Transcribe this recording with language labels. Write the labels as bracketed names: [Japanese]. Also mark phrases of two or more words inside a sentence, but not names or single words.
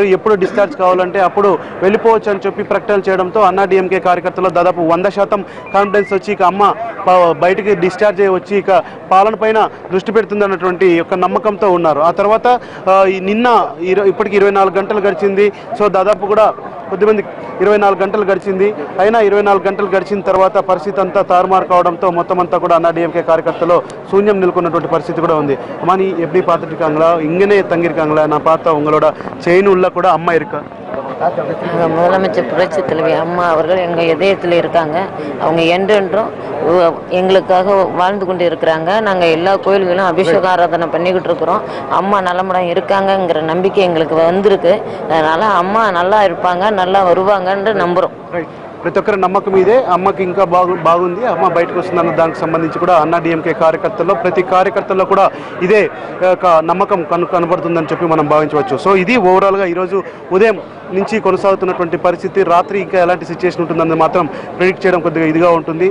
[Telugu] ఎప్పుడు డిశ్చార్జ్ కావాలంటే అప్పుడు వెళ్ళిపోవచ్చు అని చెప్పి ప్రకటన చేయడంతో అన్నాడీఎంకే కార్యకర్తలు దాదాపు 100% కాన్ఫిడెన్స్ వచ్చి ఇక అమ్మ బయటికి డిశ్చార్జ్ అయ్యి వచ్చి ఇక పాలన పైన దృష్టి పెడుతుంది అన్నటువంటి యొక్క నమ్మకంతో ఉన్నారు. ఆ తర్వాత ఇప్పటికి 24 గంటలు గడిచింది. సో దాదాపు కూడా కొద్దిమంది 24 గంటలు గడిచింది. అయినా 24 గంటలు గడిచిన తర్వాత పరిస్థితి అంతా తారుమారు కావడంతో మొత్తం అంతా కూడా అన్నాడీఎంకే కార్యకర్తలు శూన్యం నిలుకున్నటువంటి పరిస్థితి కూడా ఉంది. [Tamil] அம்மா நீ எப்படி பார்த்துட்டு இங்கனே தங்கியிருக்காங்களா? நான் பார்த்தா உங்களோட செயின் உள்ள கூட அம்மா இருக்கா? முதலமைச்சர் புரட்சி தலைவி அம்மா அவர்கள் எங்கள் இதயத்தில் இருக்காங்க. அவங்க என்றென்றும் எங்களுக்காக வாழ்ந்து கொண்டு இருக்கிறாங்க. நாங்கள் எல்லா கோயில்களும் அபிஷேக ஆராதனை பண்ணிக்கிட்டு இருக்கிறோம். அம்மா நலமுடன் இருக்காங்கங்கிற நம்பிக்கை எங்களுக்கு வந்திருக்கு. அதனால் அம்மா நல்லா இருப்பாங்க, நல்லா வருவாங்கன்னு நம்புகிறோம். [Telugu] ప్రతి ఒక్కరి నమ్మకం ఇదే. అమ్మకి ఇంకా బాగుంది, అమ్మ బయటకు వస్తుందన్న దానికి సంబంధించి కూడా అన్నాడీఎంకే కార్యకర్తల్లో ప్రతి కార్యకర్తల్లో కూడా ఇదే నమ్మకం కనబడుతుందని చెప్పి మనం భావించవచ్చు. సో ఇది ఓవరాల్గా ఈరోజు ఉదయం నుంచి కొనసాగుతున్నటువంటి పరిస్థితి. రాత్రి ఇంకా ఎలాంటి సిచ్యువేషన్ ఉంటుందని మాత్రం ప్రెడిక్ట్ చేయడం కొద్దిగా ఇదిగా ఉంటుంది.